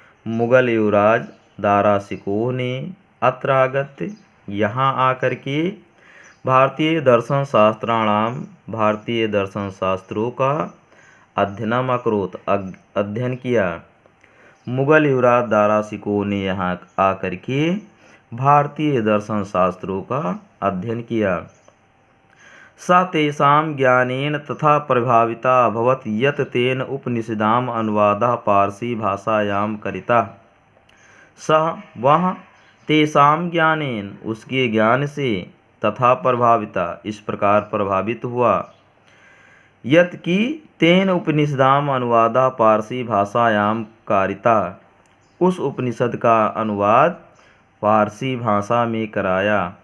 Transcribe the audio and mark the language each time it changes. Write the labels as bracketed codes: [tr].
[hi] मुगल युवराज दारा शिकोह ने [sa] अत्र आगत्य [hi] यहाँ आकर के [sa] भारतीय दर्शन शास्त्राणाम [hi] भारतीय दर्शन शास्त्रों का [sa] अध्ययनम अकरोत् [hi] अध्ययन किया। मुगल युवराज दारा शिकोह ने यहाँ आकर के भारतीय दर्शन शास्त्रों का अध्ययन किया। [sa] स तेषां ज्ञानेन तथा प्रभाविता अभवत् यत् तेन उपनिषदाम् अनुवादः पारसी भाषायां करितः। [hi] सः वह [sa] तेषां ज्ञानेन [hi] उसके ज्ञान से [sa] तथा प्रभाविता [hi] इस प्रकार प्रभावित हुआ, यत् कि [sa] तेन उपनिषदाम् अनुवादः पारसी भाषायां कारितः [hi] उस उपनिषद का अनुवाद पारसी भाषा में कराया।